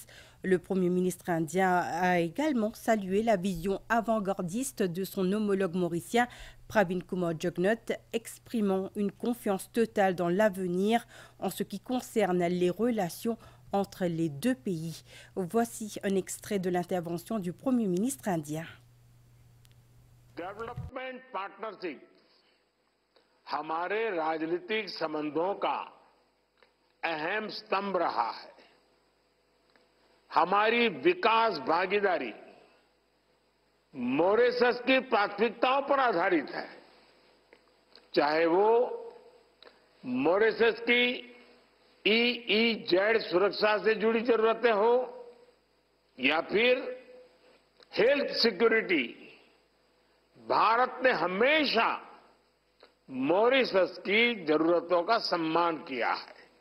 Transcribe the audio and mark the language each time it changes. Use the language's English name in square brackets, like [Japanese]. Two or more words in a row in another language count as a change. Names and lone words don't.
[French] Le Premier ministre indien a également salué la vision avant-gardiste de son homologue mauricien, Pravin Kumar Jugnauth, exprimant une confiance totale dans l'avenir en ce qui concerne les relations entre les deux pays. Voici un extrait de l'intervention du Premier ministre indien. [English] development partnership [Hindi] हमारे राजनीतिक संबंधों का अहम स्तंभ रहा है। हमारी विकास भागीदारी मॉरिशस की प्राथमिकताओं पर आधारित है, चाहे वो मॉरिशस की EEZ सुरक्षा से जुड़ी जरूरतें हो या फिर [English] health security, [Hindi] भारत ने हमेशा मॉरिशस की जरूरतों का सम्मान किया है।